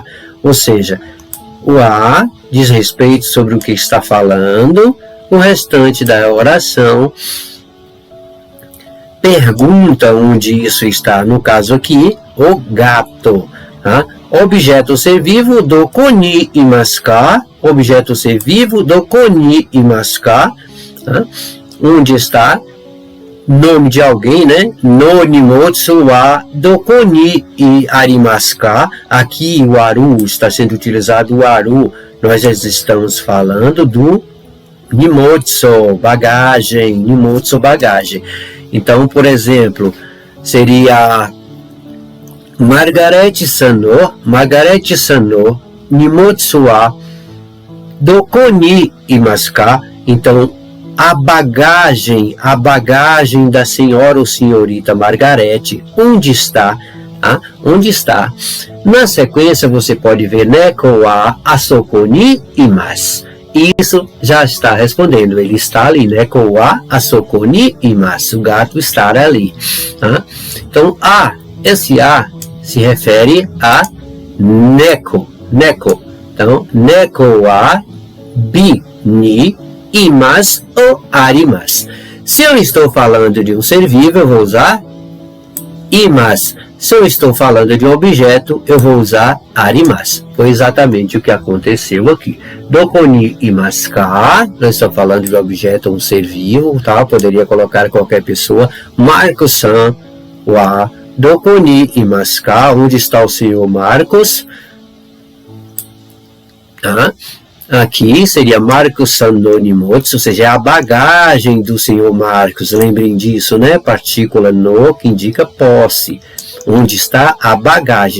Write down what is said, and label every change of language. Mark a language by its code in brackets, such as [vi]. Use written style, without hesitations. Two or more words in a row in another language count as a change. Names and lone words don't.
[pt] Ou seja, o a diz respeito sobre o que está falando, o restante da oração pergunta onde isso está. No caso aqui, o gato. Tá? Objeto ser vivo, [ja] どこにいますか? [pt] Objeto ser vivo, [ja] どこにいますか? [pt] Tá? Onde está? Nome de alguém, né? [ja] の荷物はどこにありますか? [pt] Aqui o aru está sendo utilizado. O aru, nós já estamos falando do nimotsu, bagagem. Então, por exemplo, seria Margaret Sano, [ja] 荷物はどこにいますか? [pt] Então, a bagagem da senhora ou senhorita Margarete, onde está? Ah, onde está? Na sequência, você pode ver [ja] 猫はあそこにいます. [pt] Isso já está respondendo, ele está ali, [ja] 猫はあそこにいます, [pt] o gato está ali. Tá? Então, esse a se refere a neko. Então, [ja] 猫はびにいます ou あります. [pt] Se eu estou falando de um ser vivo, eu vou usar imasu. Se eu estou falando de um objeto, eu vou usar arimasu. Foi exatamente o que aconteceu aqui. [ja] どこにいますか? [pt] Nós estamos falando de um objeto, um ser vivo, tá? Poderia colocar qualquer pessoa. [ja] マルコスさんはどこにいますか? [pt] Onde está o senhor Marcos? Tá? Aqui seria [ja] マルコスさんの荷物, [pt] ou seja, é a bagagem do senhor Marcos. Lembrem disso, né? Partícula no, que indica posse. Onde está a bagagem?